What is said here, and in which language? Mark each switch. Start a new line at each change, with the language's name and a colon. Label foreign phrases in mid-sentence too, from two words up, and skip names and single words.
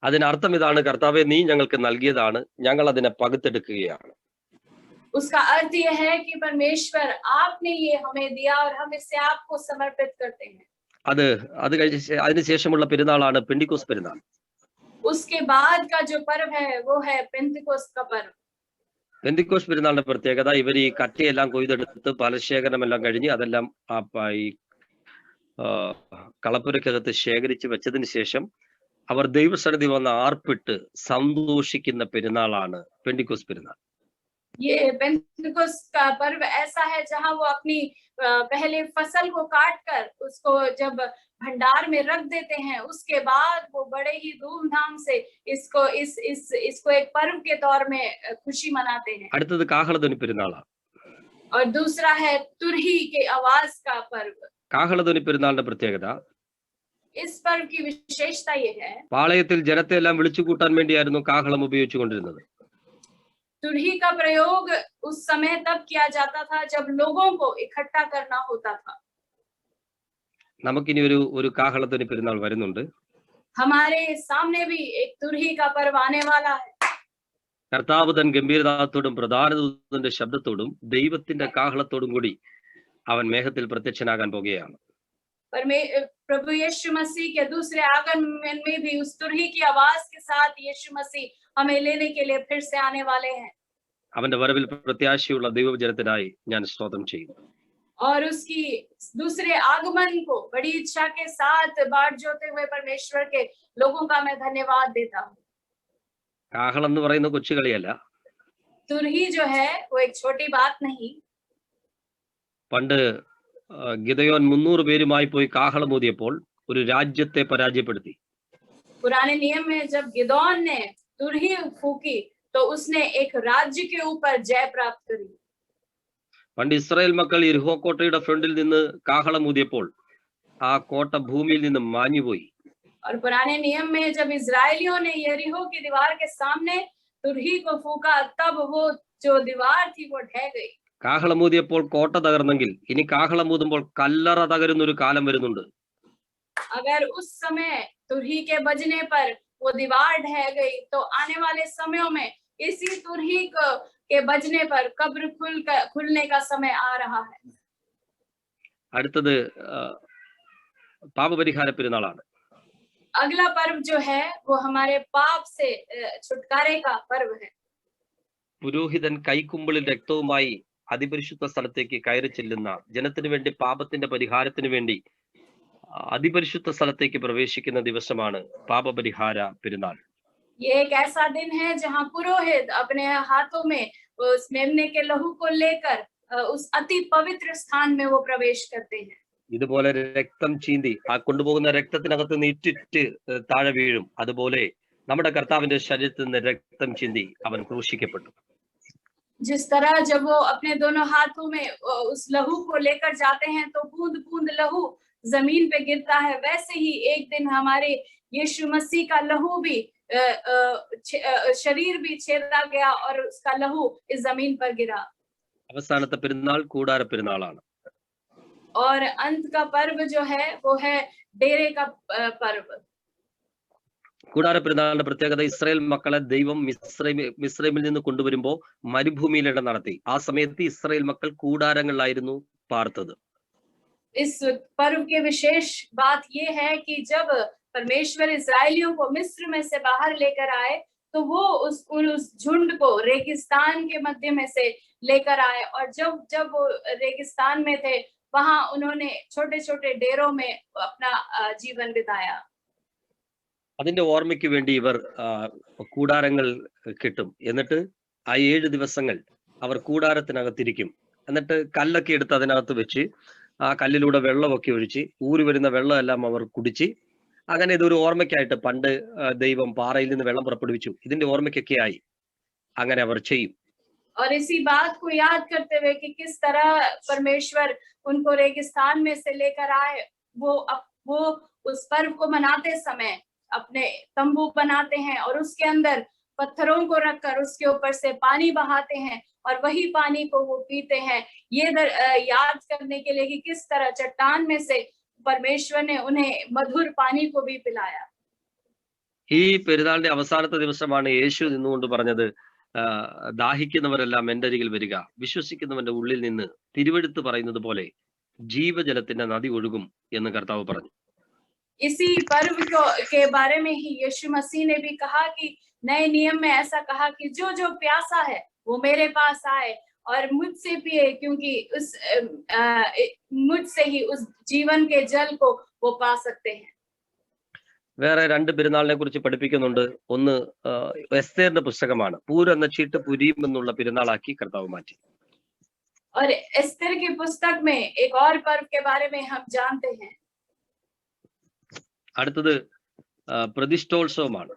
Malayalam: അതിനർത്ഥം ഇതാണ്, കർത്താവെ നീ ഞങ്ങൾക്ക് നൽകിയതാണ്, ഞങ്ങൾ അതിനെ പകുത്തെടുക്കുകയാണ്.
Hindi: उसका अर्थ यह है कि परमेश्वर आपने ये हमें दिया और हम इसे आपको समर्पित करते हैं।
Malayalam: അത് കഴിഞ്ഞ അതിനുശേഷമുള്ള പെരുന്നാളാണ് പെന്തിക്കോസ് പെരുന്നാൾ.
Hindi: उसके बाद का जो पर्व है वो है पेंतिकोस्त का पर्व।
Malayalam: പെന്തിക്കോസ് പെരുന്നാളിന്റെ പ്രത്യേകത, ഇവർ ഈ കറ്റയെല്ലാം കൊയ്തെടുത്ത് ഫലശേഖരമെല്ലാം കഴിഞ്ഞ് അതെല്ലാം ഈ കളപ്പുരക്കകത്ത് ശേഖരിച്ച് വെച്ചതിന് ശേഷം അവർ ദൈവസന്നിധി വന്ന് ആർപ്പിട്ട് സന്തോഷിക്കുന്ന പെരുന്നാളാണ് പെന്തിക്കോസ് പെരുന്നാൾ.
Hindi: ये पेंतिकोस्त का पर्व ऐसा है जहां वो अपनी पहले फसल को काट कर उसको जब भंडार में रख देते हैं, उसके बाद वो बड़े ही धूमधाम से इसको एक पर्व के तौर में खुशी मनाते हैं।
Malayalam: അടുത്തത് കാഹളധ്വനി പെരുന്നാളാണ്.
Hindi: और दूसरा है तुरही के आवाज का पर्व।
Malayalam: കാഹളധ്വനി പെരുന്നാളിന്റെ പ്രത്യേകത,
Hindi: इस पर्व की विशेषता ये है,
Malayalam: പാളയത്തിൽ ജനത്തെ എല്ലാം വിളിച്ചു കൂട്ടാൻ വേണ്ടിയായിരുന്നു കാഹളം ഉപയോഗിച്ചുകൊണ്ടിരുന്നത്.
Hindi: तुरही का प्रयोग उस समय तब किया जाता था जब लोगों को इकट्ठा करना होता था।
Malayalam: നമുക്കിനി ഒരു കാഹളധ്വനി പെരുന്നാൾ വരുന്നുണ്ട്.
Hindi: हमारे सामने भी एक तुरही का पर्व आने वाला है।
Malayalam: കർത്താവ് തൻ ഗംഭീരനാഥത്തോടും പ്രധാന ദൂതന്റെ ശബ്ദത്തോടും ദൈവത്തിന്റെ കാഹളത്തോടും കൂടി അവൻ മേഘത്തിൽ പ്രത്യക്ഷനാകാൻ പോകുകയാണ്.
Hindi: प्रभु यीशु मसीह के दूसरे आगमन में भी उस तुरही की आवाज के साथ यीशु मसीह हमें लेने के लिए फिर से आने वाले हैं।
Malayalam: അവന്റെ വരവിൽ പ്രത്യാശയുള്ള ദൈവജനത്തിനായി ഞാൻ സ്തോത്രം ചെയ്യുന്നു.
Hindi: और उसकी दूसरे आगमन को बड़ी इच्छा के साथ बाट जोते हुए परमेश्वर के लोगों का मैं धन्यवाद देता हूँ।
Malayalam: കാഹളം എന്ന് പറയുന്ന കൊച്ചുകളിയല്ല.
Hindi: तुरही जो है वो एक छोटी बात नहीं।
Malayalam: പണ്ട് ഗിദയോൻ 300 പേരുമായി പോയി കാഹളമൂതിയപ്പോൾ ഒരു രാജ്യത്തെ പരാജയപ്പെടുത്തി.
Hindi: पुराने नियम में जब गिदोन ने तुरही फूकी तो उसने एक राज्य के ऊपर जय प्राप्त करी।
Malayalam: പണ്ട് ഇസ്രായേൽ മക്കൾ യെരിഹോ കോട്ടയുടെ ഫ്രണ്ടിൽ നിന്ന് കാഹളമൂതിയപ്പോൾ ആ കോട്ട ഭൂമിയിൽ നിന്ന് മാഞ്ഞുപോയി.
Hindi: और पुराने नियम में जब इजरायलियों ने यरीहो की दीवार के सामने तुरही को फूका तब वो जो दीवार थी वो ढह गई।
Malayalam: കാഹളമൂതിയപ്പോൾ കോട്ട തകർന്നെങ്കിൽ ഇനി കാഹളമൂതുമ്പോൾ കല്ലറ തകരുന്നൊരു കാലം വരുന്നുണ്ട്.
Hindi: अगर उस समय तुरही के बजने पर वो दीवार ढह गई तो आने वाले समयों में इसी तुरही के बजने पर कब्र खुलने का समय आ रहा है।
Malayalam: അടുത്തത് പാപപരിഹാര പെരുന്നാളാണ്.
Hindi: अगला पर्व जो है वो हमारे पाप से छुटकारे का पर्व है।
Malayalam: പുരോഹിതൻ കൈക്കുമ്പിളിൽ രക്തവുമായി അതിപരിശുദ്ധ സ്ഥലത്തേക്ക് കയറി ചെല്ലുന്ന ജനത്തിനു വേണ്ടി പാപത്തിന്റെ പരിഹാരത്തിന് വേണ്ടി അതിപരിശുദ്ധ സ്ഥലത്തേക്ക് പ്രവേശിക്കുന്ന ദിവസമാണ് പാപപരിഹാര പെരുന്നാൾ.
Hindi: ये एक ऐसा दिन है जहां पुरोहित अपने हाथों में उस मेमने के लहू को लेकर उस अति पवित्र स्थान में वो प्रवेश करते हैं।
Malayalam: ഇതുപോലെ രക്തം ചീന്തി ആ കൊണ്ടുപോകുന്ന രക്തത്തിനകത്ത് നിന്ന് ഇറ്റിറ്റ് താഴെ വീഴും. അതുപോലെ നമ്മുടെ കർത്താവിന്റെ ശരീരത്തിൽ നിന്ന് രക്തം ചിന്തി അവൻ ക്രൂശിക്കപ്പെട്ടു.
Hindi: जिस तरह जब वो अपने दोनों हाथों में उस लहू को लेकर जाते हैं तो बूंद बूंद लहू जमीन पे गिरता है, वैसे ही एक दिन हमारे यीशु मसीह का लहू भी शरीर भी छेदा गया और उसका लहू इस जमीन पर गिरा।
Malayalam: അവസാനത്തെ പെരുന്നാൾ കൂടാര പെരുന്നാളാണ്.
Hindi: और अंत का पर्व जो है वो है डेरे का पर्व।
Malayalam: കൂടാര പെരുന്നാളിന്റെ പ്രത്യേകത, ഇസ്രായേൽ മക്കളെ ദൈവം മിസ്രൈമിൽ നിന്ന് കൊണ്ടുവരുമ്പോൾ മരുഭൂമിയിലിട നടത്തി. ആ സമയത്ത് ഇസ്രായേൽ മക്കൾ കൂടാരങ്ങളിലായിരുന്നു പാർത്തത്.
Hindi: इस पर्व के विशेष बात ये है कि जब परमेश्वर इस्राएलियों को मिस्र में से बाहर लेकर आए तो वो उस झुंड को रेगिस्तान के मध्य में से लेकर आए, और जब वो रेगिस्तान में थे वहां उन्होंने छोटे छोटे डेरों में अपना जीवन बिताया।
Malayalam: അതിന്റെ ഓർമ്മയ്ക്ക് വേണ്ടി ഇവർ കൂടാരങ്ങൾ കിട്ടും. എന്നിട്ട് ആ 7 ദിവസങ്ങൾ അവർ കൂടാരത്തിനകത്തിരിക്കും. എന്നിട്ട് കല്ലൊക്കെ എടുത്ത് അതിനകത്ത് വെച്ച് ആ കല്ലിലൂടെ വെള്ളമൊക്കെ ഒഴിച്ച് ഊരി വരുന്ന വെള്ളമെല്ലാം അവർ കുടിച്ച്, അങ്ങനെ ഇതൊരു ഓർമ്മയ്ക്കായിട്ട് പണ്ട് ദൈവം പാറയിൽ നിന്ന് വെള്ളം പുറപ്പെടുവിച്ചു, ഇതിന്റെ ഓർമ്മയ്ക്കൊക്കെ ആയി അങ്ങനെ അവർ ചെയ്യും.
Hindi: और इसी बात को याद करते हुए कि किस तरह परमेश्वर उनको रेगिस्तान में से लेकर आए, वो उस पर्व को मनाते समय अपने तंबू बनाते हैं और उसके अंदर पत्थरों को रखकर उसके ऊपर से पानी बहाते हैं और वही पानी को वो पीते हैं, ये याद करने के लिए कि किस तरह चट्टान में से परमेश्वर ने उन्हें मधुर पानी को भी पिलाया।
Malayalam: ഈ പെരുന്നാളിന്റെ അവസാനത്തെ ദിവസമാണ് യേശു നിന്നുകൊണ്ട് പറഞ്ഞത്, ദാഹിക്കുന്നവരെല്ലാം എൻ്റെ അരികിൽ വരിക, വിശ്വസിക്കുന്നവന്റെ ഉള്ളിൽ നിന്ന് തിരുവെഴുത്ത് പറയുന്നത് പോലെ ജീവജലത്തിന്റെ നദി ഒഴുകും എന്ന് കർത്താവ് പറഞ്ഞു.
Hindi: इसी पर्व के बारे में ही यीशु मसीह ने भी कहा कि नए नियम में ऐसा कहा कि जो जो प्यासा है वो मेरे पास आए और मुझसे पिए, क्योंकि मुझसे ही उस जीवन के जल को वो पा सकते हैं.
Malayalam: വേറെ രണ്ട് പെരുന്നാളിനെ കുറിച്ച് പഠിപ്പിക്കുന്നുണ്ട്. ഒന്ന് എസ്തേറിന്റെ പുസ്തകമാണ്. പൂർ എന്ന ചീട്ട് പുരീം എന്നുള്ള പെരുന്നാളാക്കി കർത്താവ് മാറ്റി.
Hindi: और एस्तेर की पुस्तक में एक और पर्व के बारे में हम जानते हैं.
Malayalam: അടുത്തത് പ്രതിഷ്ഠോത്സവമാണ്.